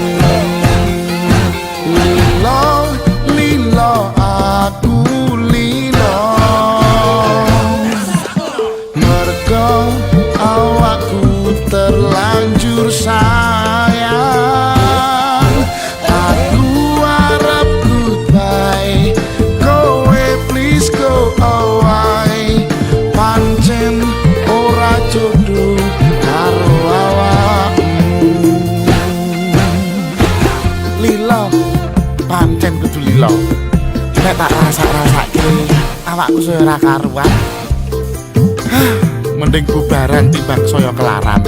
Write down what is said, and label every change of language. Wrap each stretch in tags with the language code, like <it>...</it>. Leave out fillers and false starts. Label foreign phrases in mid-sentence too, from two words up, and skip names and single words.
<jv>Lilo, lilo, aku lilo, mergo awakku terlanjur sayang. Aku arep goodbye, kowe</jv> <en>please go away.</en> <jv>Pancen ora jodoh karo awakmu. Lilo, pancen kudu lilo. Nek tak rasa-rasake awakku saya ora karuan. Mending bubaran timbang saya kelaran.</jv>